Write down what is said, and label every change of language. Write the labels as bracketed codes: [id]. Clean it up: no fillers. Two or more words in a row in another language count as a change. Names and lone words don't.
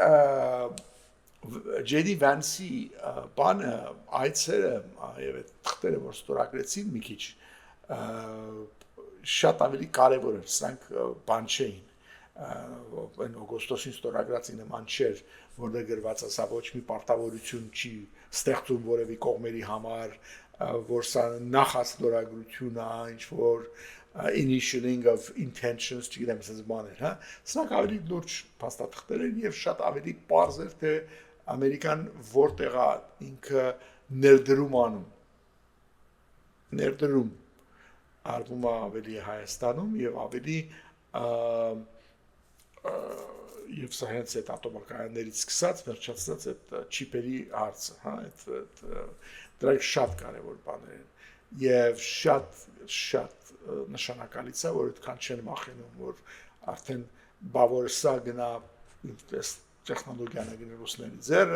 [hy] Ջեյդի Վանսի բանը այցերը եւ այդ թղթերը, որ ստորագրեցին մի քիչ շատ ավելի կարևոր էր, սրանք բան չէին։ Այն օգոստոսին ստորագրածի նման չէր, որտեղ գրված է, սա ոչ մի պարտավորություն չի ստեղծում որևէ կողմերի համար, որ սա նախաստորագրություն է, ինչ որ [en] initialing of intentions, [hy] չգիտեմ, ասես բաներ, հա։ Սրանք ավելի լուրջ փաստաթղթեր են եւ շատ ավելի պարզ էր, թե Ամերիկան որտեղ է ինքը ներդրում անում։ Ներդրում արվում է ավելի Հայաստանում եւ ավելի եւ սա հենց այդ ատոմակայաններից սկսած վերջացած այդ չիպերի հարցը, հա, այդ դրանք շատ կարևոր բաներ են եւ շատ նշանակալից է, որ այդքան չեն մախենում, որ արդեն բավոր սա գնա այս տեխնոլոգիան գնա ռուսների ձեռը,